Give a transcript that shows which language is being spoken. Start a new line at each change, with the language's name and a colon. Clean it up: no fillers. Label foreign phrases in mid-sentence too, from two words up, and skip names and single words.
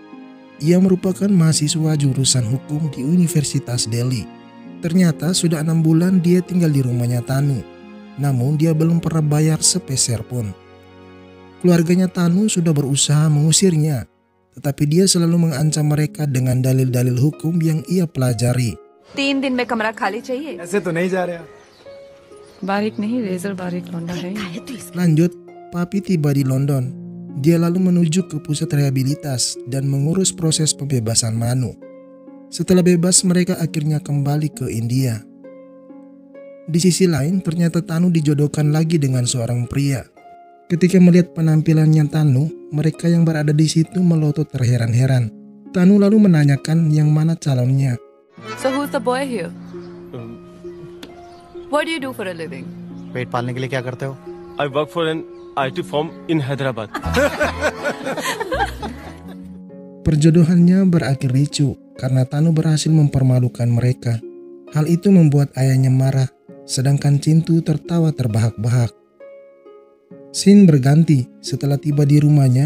Indonesian: Ia merupakan mahasiswa jurusan hukum di Universitas Delhi. Ternyata sudah 6 bulan dia tinggal di rumahnya Tanu. Namun dia belum pernah bayar sepeser pun. Keluarganya Tanu sudah berusaha mengusirnya. Tetapi dia selalu mengancam mereka dengan dalil-dalil hukum yang ia pelajari.
Hindi: 3 दिन में कमरा खाली चाहिए. ऐसे तो नहीं जा रहा. बारीक नहीं, रेजर बारीक लौंडा है.
Indonesian: Lanjut, Papi tiba di London. Dia lalu menuju ke pusat rehabilitas dan mengurus proses pembebasan Manu. Setelah bebas, mereka akhirnya kembali ke India. Di sisi lain, ternyata Tanu dijodohkan lagi dengan seorang pria. Ketika melihat penampilannya Tanu, mereka yang berada di situ melotot terheran-heran. Tanu lalu menanyakan yang mana calonnya.
English: So who's the boy here? What do you do for a living?
Hindi: पेट पालने के लिए क्या करते हो?
English: I work for an IT firm in Hyderabad.
Indonesian: Perjodohannya berakhir ricu karena Tanu berhasil mempermalukan mereka. Hal itu membuat ayahnya marah, sedangkan Cintu tertawa terbahak-bahak. Scene berganti setelah tiba di rumahnya.